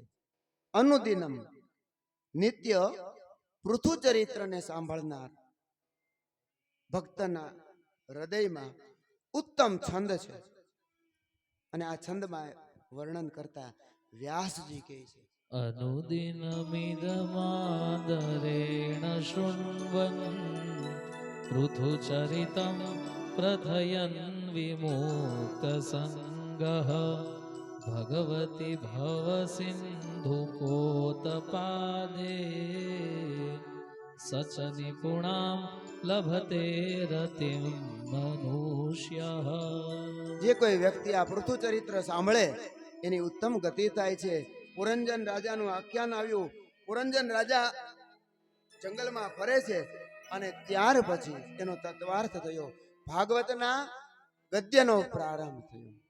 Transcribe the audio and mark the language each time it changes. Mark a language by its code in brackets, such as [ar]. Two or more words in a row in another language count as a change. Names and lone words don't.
[gu] અનુદિનમ નિત્ય પૃથુ ચરિત્રને સાંભળનાર ભક્તના હૃદયમાં ઉત્તમ છંદ છે. અને આ છંદમાં વર્ણન કરતા વ્યાસજી કહે છે, [sa] अनुदिनमिदमादरेण शृण्वन् पृथुचरितं प्रथयन् विमुक्तसङ्गः भगवति भवसिन्धुकोतपादे स च निपुणां लभते रतिं मनुष्यः. [gu] જે કોઈ વ્યક્તિ આ પૃથુ ચરિત્ર સાંભળે એની ઉત્તમ ગતિ થાય છે. પુરંજન રાજાનું આખ્યાન આવ્યું. પુરંજન રાજા જંગલમાં ફરે છે અને ત્યાર પછી એનો તત્વાર્થ થયો. ભાગવતના ગદ્યનો પ્રારંભ થયો.